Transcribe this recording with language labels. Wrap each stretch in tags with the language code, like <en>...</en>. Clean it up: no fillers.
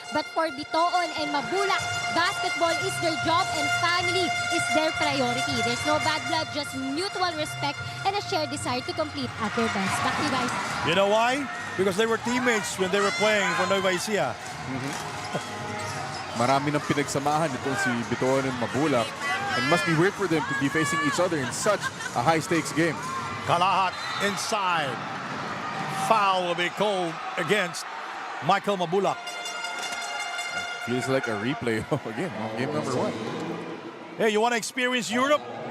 <en>But for Bertoon and Mabulak, basketball is their job and family is their priority. There's no bad blood, just mutual respect and a shared desire to compete at their best. Back to you guys. You know why? Because they were teammates when they were playing for Nueva Ecija.</en> <tl>Marami ng pinagsamahan itong si Bertoon and Mabulak.</tl> <en>It must be weird for them to be facing each other in such a high-stakes game. Kalahat inside. Foul will be called against Michael Mabulak. Feels like a replay again of game number 1. Hey, you want to experience Europe?</en>